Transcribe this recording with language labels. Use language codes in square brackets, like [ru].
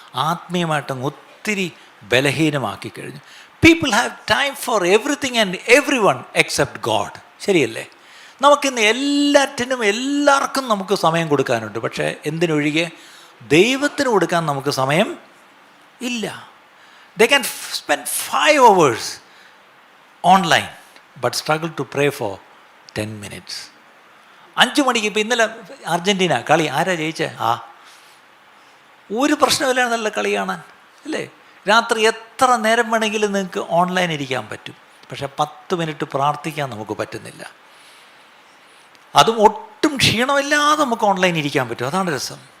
[ml] ആത്മീയമായിട്ടങ്ങ് ഒത്തിരി ബലഹീനമാക്കി കഴിഞ്ഞു. [en] People have time for everything and everyone except God. [ml] ശരിയല്ലേ? നമുക്കിന്ന് എല്ലാവർക്കും നമുക്ക് സമയം കൊടുക്കാനുണ്ട്. പക്ഷേ എന്തിനൊഴികെ ദൈവത്തിന് കൊടുക്കാൻ നമുക്ക് സമയം ഇല്ല. [en] They can spend 5 hours online but struggle to pray for 10 minutes. [ml] 5 മണിക്ക് ഇപ്പോൾ ഇന്നലെ അർജൻറ്റീന കളി, ആരാ ജയിച്ചേ? ഒരു പ്രശ്നമില്ല, നല്ല കളി കാണാൻ, അല്ലേ? രാത്രി എത്ര നേരം വേണമെങ്കിലും നിങ്ങൾക്ക് ഓൺലൈൻ ഇരിക്കാൻ പറ്റും. പക്ഷേ 10 മിനിറ്റ് പ്രാർത്ഥിക്കാൻ നമുക്ക് പറ്റുന്നില്ല. അതും ഒട്ടും ക്ഷീണമില്ലാതെ നമുക്ക് ഓൺലൈൻ ഇരിക്കാൻ പറ്റും. അതാണ് രസം.